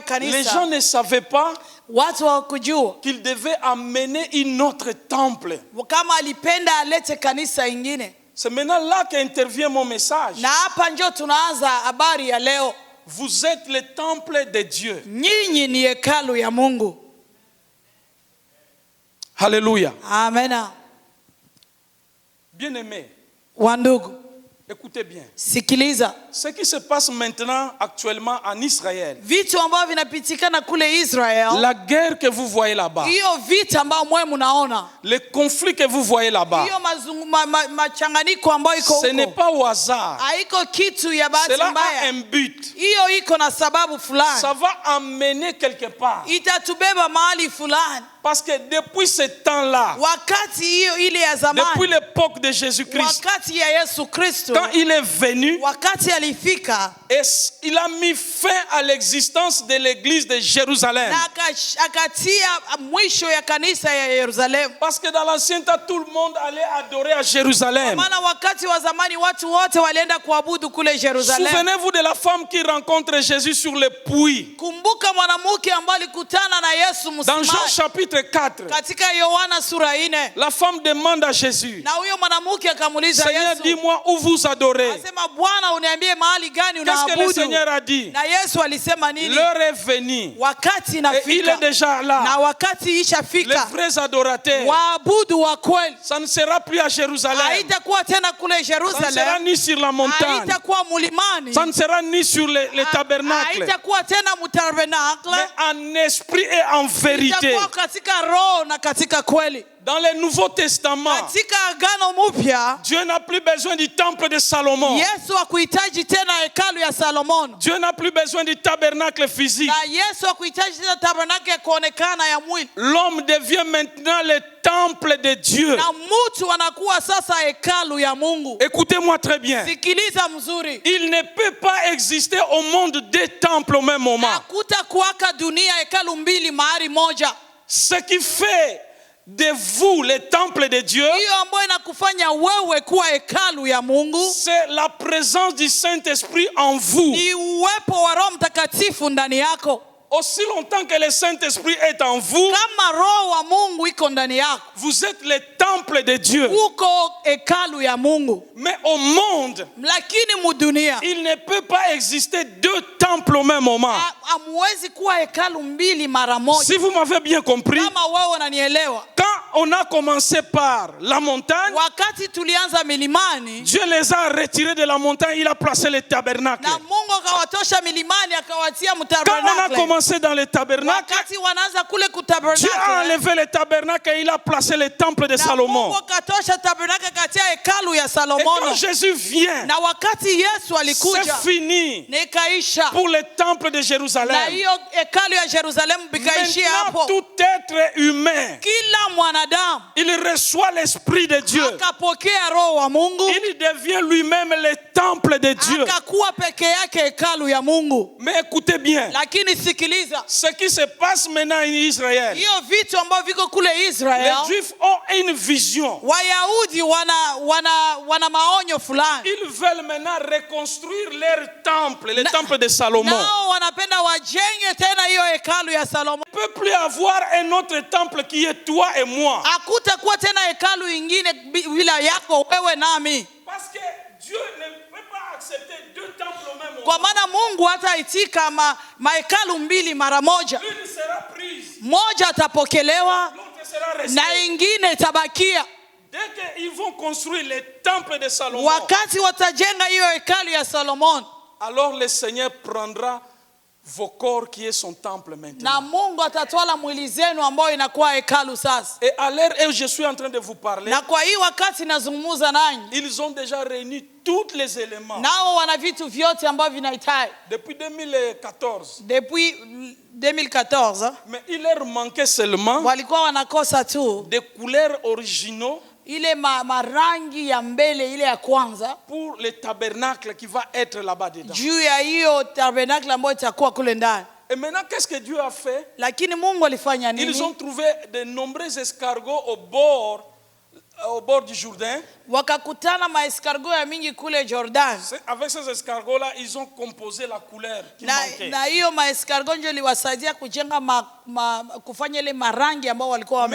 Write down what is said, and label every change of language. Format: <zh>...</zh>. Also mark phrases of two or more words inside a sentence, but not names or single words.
<fr>les gens</fr> <sw>kanisa,</sw> <fr>ne savaient pas</fr> <sw>watu hawakujua</sw> <fr>qu'il devait amener une autre temple.</fr> <sw>kama alipenda alete kanisa ingine.</sw> <fr>C'est maintenant là qu'intervient mon message.</fr> <sw>Na hapa ndio tunaanza habari ya leo.</sw> <fr>Vous êtes le temple de Dieu.</fr> <sw>Nyinyi ni hekalu ya Mungu.</sw> <fr>Alléluia.</fr> <sw>Amena.</sw> <fr>Bien-aimés,</fr> <sw>Wandugu,</sw> <fr>écoutez bien.</fr> <sw>sikiliza.</sw> <fr>Ce qui se passe maintenant, actuellement en Israël,</fr> <sw>Vitu ambavyo vinapitikana kule Israel,</sw> <fr>la guerre que vous voyez là-bas,</fr> <sw>hiyo vita ambayo mwe mnaona,</sw> <fr>les conflits que vous voyez là-bas,</fr> <sw>hiyo machanganiko ambayo iko</sw> <fr>ce n'est</fr> <sw>huko,</sw> <fr>pas au hasard.</fr> <sw>haiko kitu ya bahati</sw> <fr>Cela a</fr> <sw>mbaya.</sw> <fr>un but.</fr> <sw>Hiyo iko na sababu fulani.</sw> <fr>Ça va amener quelque part.</fr> <sw>Itatubeba mahali fulani.</sw> <fr>Parce que depuis ce temps-là,</fr> <sw>Wakati hiyo ile ya</sw> <fr>depuis</fr> <sw>zamani,</sw> <fr>l'époque de Jésus-Christ,</fr> <sw>wakati ya Yesu Kristo,</sw> <fr>quand il est venu,</fr> <sw>wakati alifika</sw> <fr>et il a mis fin à l'existence de l'église de Jérusalem.</fr> <sw>na akatia mwisho ya kanisa ya Yerusalemu.</sw> <fr>Parce que dans l'ancien temps, tout le monde allait adorer à Jérusalem.</fr> <sw>Maana wakati wa zamani watu wote walienda kuabudu kule Yerusalemu.</sw> <fr>Souvenez-vous de la femme qui rencontre Jésus sur le puits.</fr> <sw>Kumbuka mwanamke ambaye alikutana na Yesu</sw> <fr>Dans Jean</fr> <sw>msimani.</sw> <fr>chapitre 4,</fr> <sw>Katika Yohana sura 4.</sw> <fr>la femme demande à Jésus,</fr> <sw>Na huyo mwanamke akamuuliza</sw> <fr>Seigneur,</fr> <sw>Yesu.</sw> <fr>dis-moi où vous adorez.</fr> <sw>Asema Bwana uniambie mahali gani</sw> <fr>Qu'est-ce que le</fr> <sw>unaabudu?</sw> <fr>Seigneur a dit?</fr> <sw>Na Yesu alisema nini?</sw> <fr>L'heure est venue.</fr> <sw>Wakati</sw> <fr>Et il</fr> <sw>inafika.</sw> <fr>est déjà</fr> <sw>Na</sw> <fr>là.</fr> <sw>wakati</sw> <fr>Les</fr> <sw>ishafika.</sw> <fr>vrais adorateurs.</fr> <sw>Waabudu wa kweli.</sw> <fr>Ça ne sera plus à Jérusalem.</fr> <sw>Haitakuwa tena kule</sw> <fr>Ça ne sera</fr> <sw>Jerusalem.</sw> <fr>ni sur la montagne.</fr> <sw>Haitakuwa mulimani.</sw> <fr>Ça ne sera ni sur les tabernacles.</fr> <sw>Haitakuwa tena mutabernakle.</sw> <fr>Mais en esprit et en vérité.</fr> <sw>Itakuwa katika roho na katika kweli.</sw> <fr>Dans le Nouveau Testament,</fr> <sw>Katika agano mpya,</sw> <fr>Dieu n'a plus besoin du temple de Salomon.</fr> <sw>Yesu hakuhitaji tena hekalu ya Salomono.</sw> <fr>Dieu n'a plus besoin du tabernacle physique.</fr> <sw>Na Yesu hakuhitaji tena tabernakulo ya kuonekana ya mwili.</sw> <fr>L'homme devient maintenant le temple de Dieu.</fr> <sw>Na mtu anakuwa sasa hekalu ya Mungu.</sw> <fr>Écoutez-moi très bien.</fr> <sw>Sikiliza mzuri.</sw> <fr>Il ne peut pas exister au monde deux temples au même moment.</fr> <sw>Hakutakuwaka dunia hekalu mbili mahali moja.</sw> <fr>Ce qui fait de vous le temple de Dieu,</fr> <sw>Hiyo ambayo inakufanya wewe kuwa hekalu ya Mungu</sw> <fr>c'est la présence du Saint-Esprit en vous.</fr> <sw>ni uwepo wa Roho Mtakatifu ndani yako.</sw> <fr>Aussi longtemps que le Saint-Esprit est en vous,</fr> <sw>Kama Roho wa Mungu iko ndani yako,</sw> <fr>vous êtes le temple de Dieu.</fr> <sw>uko hekalu ya Mungu.</sw> <fr>Mais au monde,</fr> <sw>Lakini mudunia</sw> <fr>il ne peut pas exister deux temples au même moment.</fr> <sw>hamuwezi kuwa hekalu mbili mara moja.</sw> <fr>Si vous m'avez bien compris,</fr> <sw>Kama wewe unanielewa,</sw> <fr>quand on a commencé par la montagne,</fr> <sw>wakati tulianza milimani</sw> <fr>Dieu les a retirés de la montagne, il a placé les tabernacles.</fr> <sw>na Mungu akawatosha milimani akawatia</sw> <fr>Quand on a</fr> <sw>mtabernakle.</sw> <fr>commencé dans les tabernacles,</fr> <sw>Wakati wanaanza kule</sw> <fr>Dieu a</fr> <sw>kutabernakle,</sw> <fr>enlevé les tabernacles et il a placé les temples de</fr> <sw>na</sw> <fr>Salomon.</fr> <sw>Mungu akatosha tabernakle katia hekalu ya</sw> <fr>Et</fr> <sw>Salomono.</sw> <fr>quand Jésus vient,</fr> <sw>Na wakati Yesu</sw> <fr>c'est</fr> <sw>alikuja,</sw> <fr>fini</fr> <sw>nikaisha.</sw> <fr>pour le temple de</fr> <sw>Na</sw> <fr>Jérusalem.</fr> <sw>hiyo hekalu ya Yerusalemu bikaishia</sw> <fr>Maintenant,</fr> <sw>hapo.</sw> <fr>tout être humain</fr> <sw>Kila mwanadamu,</sw> <fr>il reçoit l'Esprit de Dieu.</fr> <sw>akapokea roho wa Mungu,</sw> <fr>Il devient lui-même le temple de Dieu.</fr> <sw>akakuwa peke yake hekalu ya Mungu.</sw> <fr>Mais écoutez bien,</fr> <sw>Lakini sikiliza,</sw> <fr>ce qui se passe maintenant en Israël,</fr> <sw>hiyo vitu ambavyo viko kule</sw> <fr>les</fr> <sw>Israel,</sw> <fr>Juifs ont une vision.</fr> <sw>Wayahudi wana maonyo fulani.</sw> <fr>Ils veulent maintenant reconstruire leur temple, le temple de Salomon.</fr> <sw>Nao wanapenda wajenge tena hiyo hekalu ya Salomo.</sw> <fr>Il ne peut plus avoir un autre temple qui est toi et moi.</fr> <sw>Hakutakuwa tena hekalu ingine bila yako wewe nami.</sw> <fr>Parce que Dieu ne peut pas accepter deux temples au même moment.</fr> <sw>Kwa maana Mungu hataitika mahekalu mbili mara moja.</sw> <fr>L'une sera prise,</fr> <sw>Moja atapokelewa</sw> <fr>l'autre sera restée.</fr> <sw>na ingine itabakia.</sw> <fr>Dès qu'ils vont construire le temple de Salomon,</fr> <sw>Wakati watajenga hiyo hekalu ya Solomon,</sw> <fr>alors le Seigneur prendra vos corps qui est son temple maintenant.</fr> <sw>na Mungu atatwala mwili zenu ambao inakuwa hekalu sasa.</sw> <fr>Et à l'heure où je suis en train de vous parler,</fr> <sw>Na kwa hii wakati nazungumza nanyi,</sw> <fr>ils ont déjà réuni tous les éléments.</fr> <sw>nao wana vitu vyote ambavyo vinahitaji.</sw> <fr>Depuis 2014. Depuis 2014 Mais il leur manquait seulement</fr> <sw>walikuwa wanakosa tu</sw> <fr>des couleurs originaux</fr> <sw>ile marangi ya mbele ile ya kwanza</sw> <fr>pour le tabernacle qui va être là-bas dedans.</fr> <sw>juu ya hiyo tabernacle ambayo itakuwa kule ndani.</sw> <fr>Et maintenant, qu'est-ce que Dieu a fait?</fr> <sw>Lakini Mungu alifanya</sw> <fr>Ils ont</fr> <sw>nini?</sw> <fr>trouvé de nombreux escargots au bord du Jourdain.</fr> <sw>Wakakutana maescargot ya mingi kule Jordan.</sw> <fr>Avec ces escargots-là, ils ont composé la couleur qui manquait.</fr> <sw>Na hiyo maescargot ndio liwasaidia kujenga kufanya ile marangi ambao walikuwa</sw>